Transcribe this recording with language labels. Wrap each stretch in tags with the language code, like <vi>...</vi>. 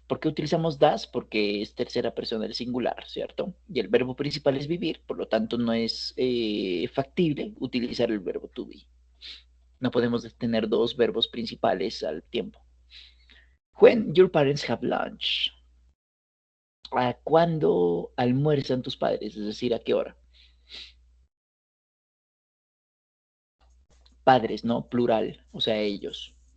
<es>¿Por qué utilizamos does? Porque es tercera persona del singular, ¿cierto? Y el verbo principal es vivir, por lo tanto no es factible utilizar el verbo to be. No podemos tener dos verbos principales al tiempo.</es> <en>When your parents have lunch?</en> <es>¿A cuándo almuerzan tus padres? Es decir, ¿a qué hora? Padres, ¿no? Plural, o sea, ellos.</es>